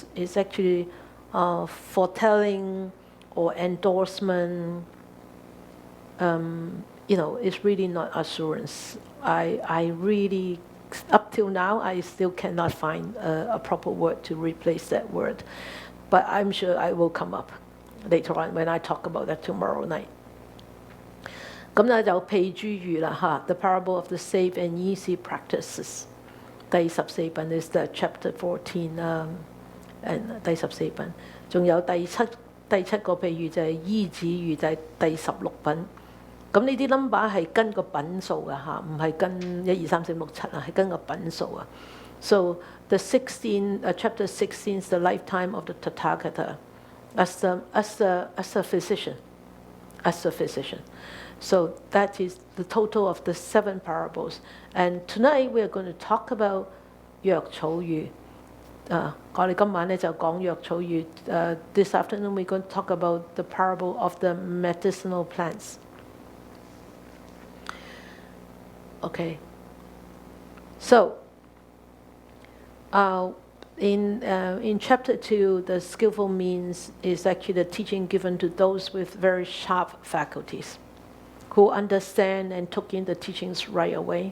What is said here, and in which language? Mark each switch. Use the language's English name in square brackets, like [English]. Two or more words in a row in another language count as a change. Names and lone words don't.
[English] It's actually foretelling or endorsement. It's really not assurance. I really, up till now, I still cannot find a proper word to replace that word. but I'm sure I will come up later on when I talk about that tomorrow night. [Cantonese] 咁咧就譬諸喻啦嚇 ， [English] The Parable of the Safe and Easy Practices。 [Cantonese] 第14品 [English] is the chapter 14 and [Cantonese] 第14品，仲有第七個譬喻就係依止喻，就係第16品。咁呢啲 number 係跟個品數嘅嚇，唔係跟1、2、3、4、6、7啊，係跟個品數啊。 [English] So the chapter 16 is the lifetime of the Tathagata as a physician. So that is the total of the 7 parables. And tonight we are going to talk about 藥草喻。 [Cantonese] 我哋今晚咧就講藥草喻。 [English] This afternoon we're going to talk about the parable of the medicinal plants. Okay. So in chapter 2, the skillful means is actually the teaching given to those with very sharp faculties, who understand and took in the teachings right away.